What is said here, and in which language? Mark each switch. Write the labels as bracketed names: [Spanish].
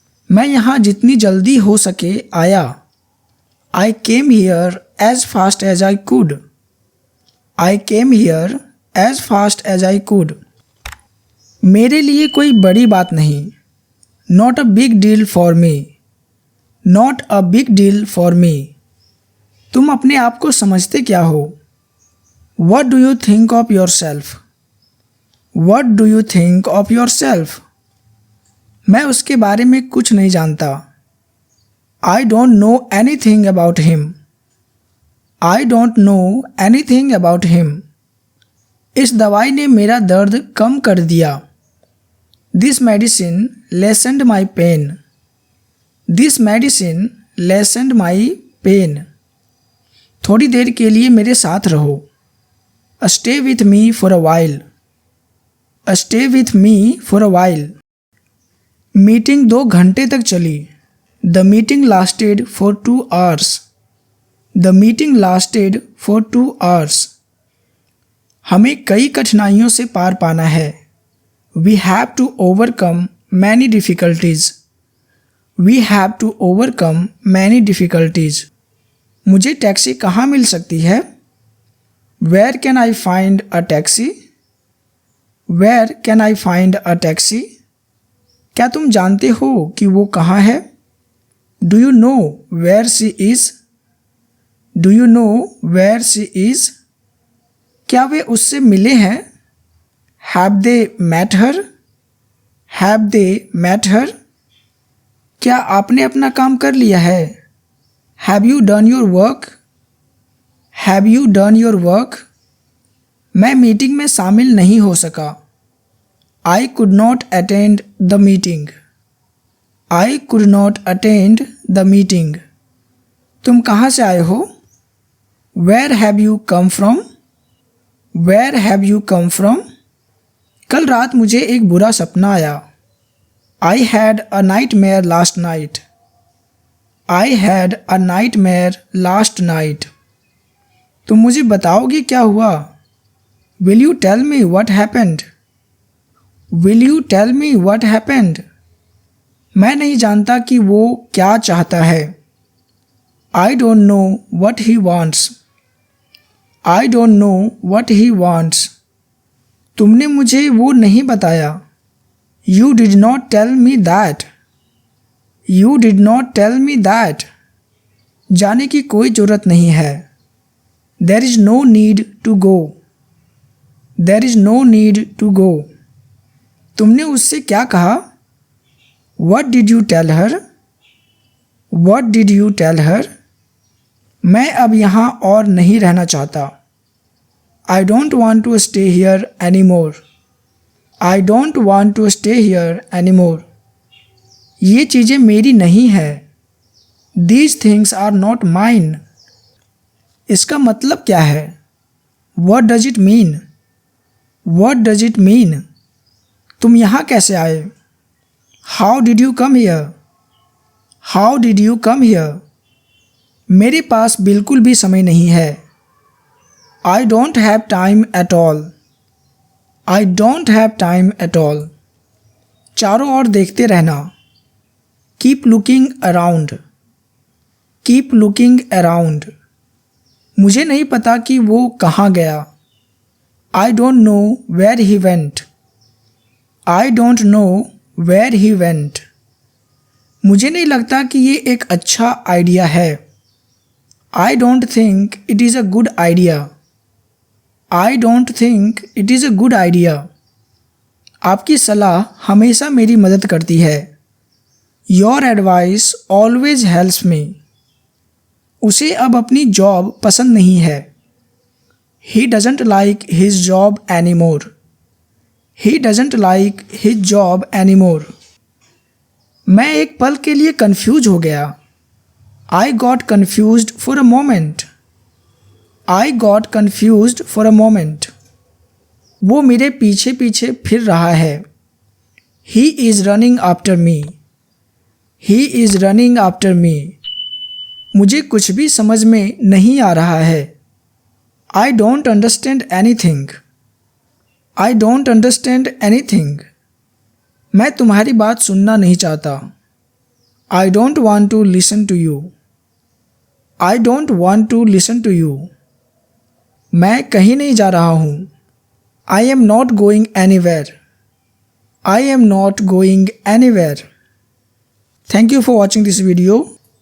[Hindi] मैं यहाँ जितनी जल्दी हो सके आया। [English] I came here as fast as I could. I came here as fast as I could. [Hindi] मेरे लिए कोई बड़ी बात नहीं। [English] Not a big deal for me. Not a big deal for me. [Hindi] तुम अपने आप को समझते क्या हो? [English] What do you think of yourself? What do you think of yourself? [Hindi] मैं उसके बारे में कुछ नहीं जानता। [English] I don't know anything about him. I don't know anything about him. [Hindi] इस दवाई ने मेरा दर्द कम कर दिया। [English] This medicine lessened my pain. This medicine lessened my pain. [Hindi] थोड़ी देर के लिए मेरे साथ रहो। [English] Stay with me for a while. Stay with me for a while. [Hindi] Meeting 2 घंटे तक चली। [English] The meeting lasted for 2 hours. The meeting lasted for 2 hours. [Hindi] हमें कई कठिनाइयों से पार पाना है। [English] We have to overcome many difficulties. We have to overcome many difficulties. [Hindi] मुझे टैक्सी कहाँ मिल सकती है? [English] Where can I find a taxi? Where can I find a taxi? [Hindi] क्या तुम जानते हो कि वो कहाँ है? [English] Do you know where she is? Do you know where she is? [Hindi] क्या वे उससे मिले हैं? [English] Have they met her? Have they met her? [Hindi] क्या आपने अपना काम कर लिया है? [English] Have you done your work? Have you done your work? [Hindi] मैं मीटिंग में शामिल नहीं हो सका। [English] I could not attend the meeting. I could not attend the meeting. [Hindi] तुम कहाँ से आए हो? [English] Where have you come from? Where have you come from? [Hindi] कल रात मुझे एक बुरा सपना आया। [English] I had a nightmare last night. I had a nightmare last night. [Hindi] तुम मुझे बताओगे क्या हुआ? [English] Will you tell me what happened? Will you tell me what happened? [Hindi] मैं नहीं जानता कि वो क्या चाहता है। [English] I don't know what he wants. I don't know what he wants. [Hindi] तुमने मुझे वो नहीं बताया। [English] You did not tell me that. You did not tell me that. [Hindi] जाने की कोई ज़रूरत नहीं है। [English] There is no need to go. There is no need to go. [Hindi] तुमने उससे क्या कहा? [English] What did you tell her? What did you tell her? [Hindi] मैं अब यहाँ और नहीं रहना चाहता। [English] I don't want to stay here anymore. I don't want to stay here anymore. [Hindi] ये चीज़ें मेरी नहीं है। [English] These things are not mine. [Hindi] इसका मतलब क्या है? [English] What does it mean? What does it mean? [Hindi] तुम यहाँ कैसे आए? [English] How did you come here? How did you come here? [Hindi] मेरे पास बिल्कुल भी समय नहीं है। [English] I don't have time at all. I don't have time at all. [Hindi] चारों ओर देखते रहना। [English] Keep looking around. Keep looking around. [Hindi] मुझे नहीं पता कि वो कहाँ गया। [English] I don't know where he went. I don't know where he went. [Hindi] मुझे नहीं लगता कि ये एक अच्छा आइडिया है। [English] I don't think it is a good idea. I don't think it is a good idea. [Hindi] आपकी सलाह हमेशा मेरी मदद करती है। [English] Your advice always helps me. [Hindi] उसे अब अपनी जॉब पसंद नहीं है। [English] He doesn't like his job anymore. He doesn't like his job anymore. [Hindi] मैं एक पल के लिए कंफ्यूज हो गया. [English] I got confused for a moment. I got confused for a moment. [Hindi] वो मेरे पीछे पीछे फिर रहा है. [English] He is running after me. He is running after me. [Hindi] मुझे कुछ भी समझ में नहीं आ रहा है. [English] I don't understand anything. I don't understand anything. [Hindi] मैं तुम्हारी बात सुनना नहीं चाहता. [English] I don't want to listen to you. I don't want to listen to you. [Hindi] मैं कहीं नहीं जा रहा हूँ. [English] I am not going anywhere. I am not going anywhere. Thank you for watching this video.